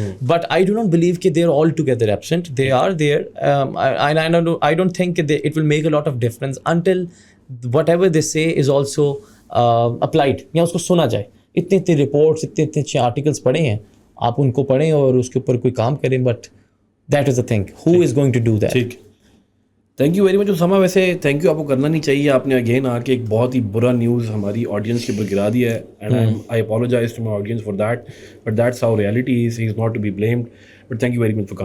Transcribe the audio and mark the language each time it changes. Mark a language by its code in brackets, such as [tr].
[en] But I do not believe کہ they are all together absent. They are there. I don't think کہ it will make a lot of difference until whatever they say is also applied, [ur] یا اس کو سنا جائے. اتنے reports, اتنے اچھے آرٹیکلس پڑھے ہیں, آپ ان کو پڑھیں اور اس کے اوپر کوئی کام کریں. [en] But that is a thing, who is going to do that. ٹھیک, thank you very much Osama. [ur] ویسے تھینک یو آپ کو کرنا نہیں چاہیے, آپ نے اگین آ کے ایک بہت ہی برا نیوز ہماری آڈینس کے اوپر گرا دیا ہے. [en] And I apologise to my audience for that, but that's how reality is. He is not to be blamed, but thank you very much for coming.